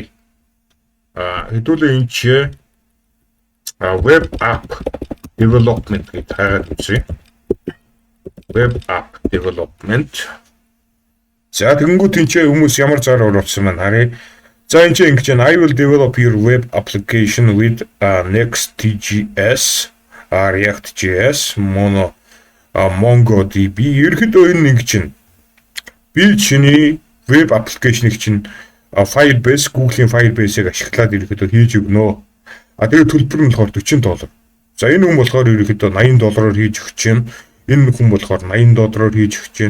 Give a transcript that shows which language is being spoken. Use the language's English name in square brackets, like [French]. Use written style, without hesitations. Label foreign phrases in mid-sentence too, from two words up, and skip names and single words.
[Mongolian] Хэдүүлээ энэ чи [English] web app development [Mongolian] гэж таагаад үзье. [English] Web app development. [Mongolian] За тэгэнгүүт энэ чи хүмүүс ямар зар оруулсан байна харъя. За энэ чи ингэж байна. [English] I will develop your web application with Next.js, React.js, MongoDB. [Mongolian] Ерөнхийдөө энэ ингэж байна. Би чиний [English] web application- [Mongolian] ыг чинь Firebase, Google-ийн Firebase-ыг ашиглаад ерөнхийдөө хийж өгнө. Тэгээд төлбөр нь болохоор $40. За энэ хүн болохоор ерөнхийдөө $80 хийж өгч юм. Энэ хүн болохоор $80 хийж өгч юм.